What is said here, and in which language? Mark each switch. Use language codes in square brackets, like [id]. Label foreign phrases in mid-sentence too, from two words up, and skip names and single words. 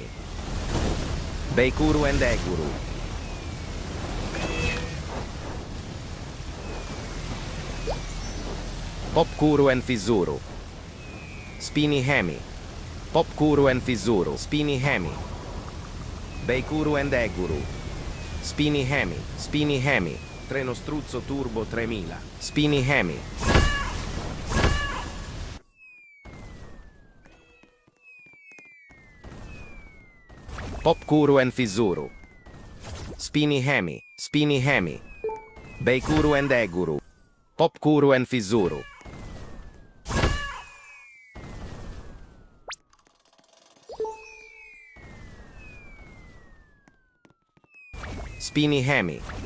[it] Beikuru and Eguru. Popcuru and FIZZURU. Spini Hemi. Popcuru and FIZZURU. Spini Hemi. Beikuru and Eguru. Spini Hemi. Spini Hemi. Treno struzzo turbo 3000. Spini Hemi. Popcuru and FIZZURU. Spini Hemi. Spini Hemi. Beikuru and Eguru. Popcuru and FIZZURU. Spini Hemi.